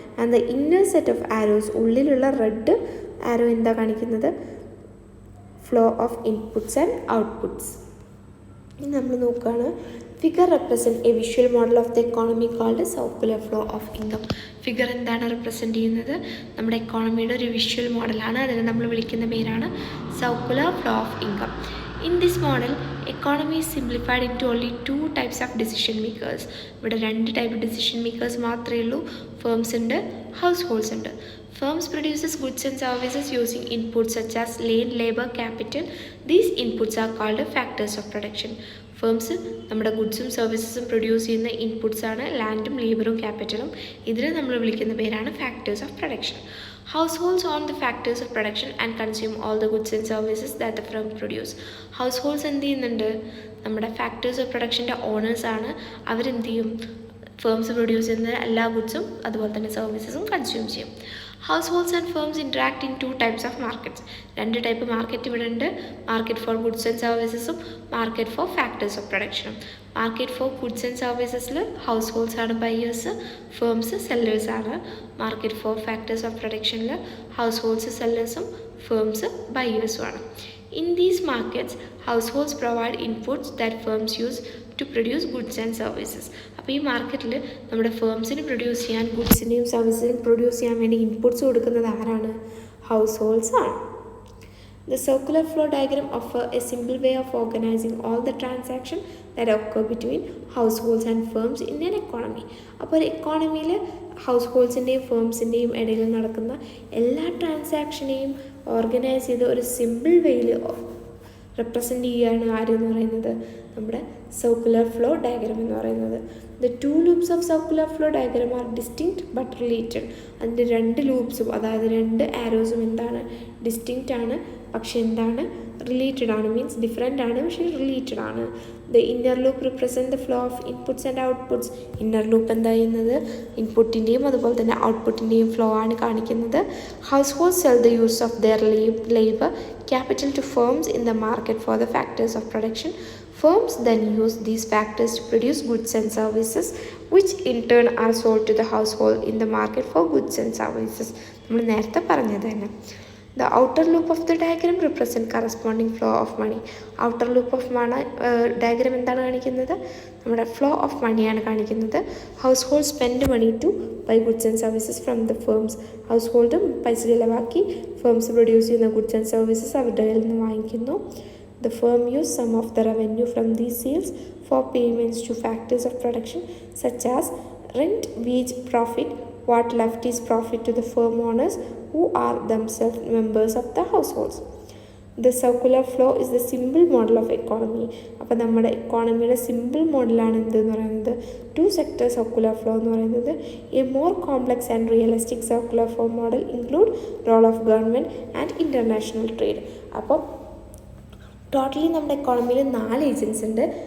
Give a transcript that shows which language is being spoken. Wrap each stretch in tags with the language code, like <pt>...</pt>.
<en>and the inner set of arrows,</en> <ml>ഉള്ളിലുള്ള red ആരോ എന്താ കാണിക്കുന്നത്,</ml> <en>Flow of inputs and outputs.</en> <ml>ഇനി നമ്മൾ നോക്കുകയാണ്,</ml> <en>Figure represent a visual model of the economy called circular flow of income.</en> <ml>Figure എന്താണ് represent ചെയ്യുന്നത്, നമ്മുടെ എക്കോണമിയുടെ ഒരു വിഷ്വൽ മോഡലാണ്. അതിനെ നമ്മൾ വിളിക്കുന്ന പേരാണ് circular flow of income.</ml> <en>In this model, economy is simplified into only two types of decision makers.</en> <ml>ഇവിടെ രണ്ട് ടൈപ്പ് ഡിസിഷൻ മേക്കേഴ്സ് മാത്രമേ ഉള്ളൂ. ഫേംസ് ഉണ്ട്, ഹൗസ് ഹോൾഡ്സ് ഉണ്ട്.</ml> <en>Firms produces goods and services using inputs such as land, labor, capital. These inputs are called factors of production.</en> <ml>Firms നമ്മുടെ ഗുഡ്സും സർവീസസും produce ചെയ്യുന്ന ഇൻപുട്സാണ് ലാൻഡും ലേബറും ക്യാപിറ്റലും. ഇതിനെ നമ്മൾ വിളിക്കുന്ന പേരാണ് factors of production.</ml> <en>Households own the factors of production and consume all the goods and services that the firm produce.</en> <ml>Households എന്ത് ചെയ്യുന്നുണ്ട്, നമ്മുടെ factors of പ്രൊഡക്ഷൻ്റെ ഓണേഴ്സാണ്. അവരെന്ത് ചെയ്യും, ഫേംസ് പ്രൊഡ്യൂസ് ചെയ്യുന്ന എല്ലാ ഗുഡ്സും അതുപോലെ തന്നെ സർവീസസും കൺസ്യൂം ചെയ്യും.</ml> <en>Households and firms interact in two types of markets.</en> <ml>രണ്ട് ടൈപ്പ് മാർക്കറ്റ് ഇവിടെ ഉണ്ട്, market four goods and സർവീസസും market four factors of പ്രൊഡക്ഷനും. Market four goods and സർവീസസിൽ house holds ആണ് ബയേഴ്സ്, ഫേംസ് സെല്ലേഴ്സ് ആണ്. Market four factors of പ്രൊഡക്ഷനിൽ house holds സെല്ലേഴ്സും firms ബയേഴ്സും ആണ്.</ml> <en>In these markets, households provide inputs that firms use to produce goods and services.</en> <ml>അപ്പോൾ ഈ മാർക്കറ്റിൽ നമ്മുടെ ഫേംസിന് produce ചെയ്യാൻ, ഗുഡ്സിനെയും സർവീസിനെയും produce ചെയ്യാൻ വേണ്ടി ഇൻപുട്സ് കൊടുക്കുന്നത് ആരാണ്, ഹൗസ് ഹോൾഡ്സ് ആണ്.</ml> <en>The circular flow diagram offers a simple way of organizing all the transactions that occur between households and firms in an economy.</en> <ml>അപ്പോൾ ഒരു എക്കോണമിയിൽ ഹൗസ് ഹോൾഡ്സിൻ്റെയും ഫേംസിൻ്റെയും ഇടയിൽ നടക്കുന്ന എല്ലാ ട്രാൻസാക്ഷനെയും ഓർഗനൈസ് ചെയ്ത് ഒരു സിമ്പിൾ വേയിൽ റെപ്രസെൻ്റ് ചെയ്യുകയാണ് ആരെന്ന് പറയുന്നത്, നമ്മുടെ സർക്കുലർ ഫ്ലോ ഡയഗ്രാം എന്ന് പറയുന്നത്.</ml> <en>The two loops of circular flow diagram are distinct but related.</en> <ml>അതിൻ്റെ രണ്ട് ലൂപ്സും, അതായത് രണ്ട് ആരോസും എന്താണ്, ഡിസ്റ്റിങ്ക്റ്റ് ആണ്, പക്ഷെ എന്താണ്, റിലേറ്റഡ് ആണ്. മീൻസ് ഡിഫറെൻ്റ് ആണ് പക്ഷേ റിലേറ്റഡ് ആണ്.</ml> <en>The inner loop represent the flow of inputs and outputs.</en> <ml>Inner loop എന്താ ചെയ്യുന്നത്, ഇൻപുട്ടിൻ്റെയും അതുപോലെ തന്നെ ഔട്ട്പുട്ടിൻ്റെയും ഫ്ലോ ആണ് കാണിക്കുന്നത്.</ml> <en>Households sell the use of their labour capital to firms in the market for the factors of production. Firms then use these factors to produce goods and services, which in turn are sold to the household in the market for goods and services.</en> <ml>നമ്മൾ നേരത്തെ പറഞ്ഞത് തന്നെ.</ml> <en>The outer loop of the diagram represent corresponding flow of money. Outer loop of money diagram</en> <ml>എന്താണ് കാണിക്കുന്നത്, നമ്മുടെ flow of മണിയാണ് കാണിക്കുന്നത്.</ml> <en>Household spend money to buy goods and services from the firms.</en> <ml>House hold പൈസ ചിലവാക്കി firms produce ചെയ്യുന്ന goods and services അവരുടെ കയ്യിൽ നിന്ന് വാങ്ങിക്കുന്നു.</ml> <en>The firm use some of the revenue from these sales for payments to factors of production such as rent, wage, profit. What left is profit to the firm owners who are themselves members of the households. The circular flow is the simple model of economy.</en> <ml>അപ്പോൾ നമ്മുടെ എക്കോണമിയുടെ simple മോഡലാണ് എന്തെന്ന് പറയുന്നത്, to sector circular flow എന്ന് പറയുന്നത്.</ml> <en>A more complex and realistic circular flow model include role of government and international trade.</en> <ml>അപ്പോൾ totally നമ്മുടെ എക്കോണമിയിൽ 4 agents ഉണ്ട്.</ml>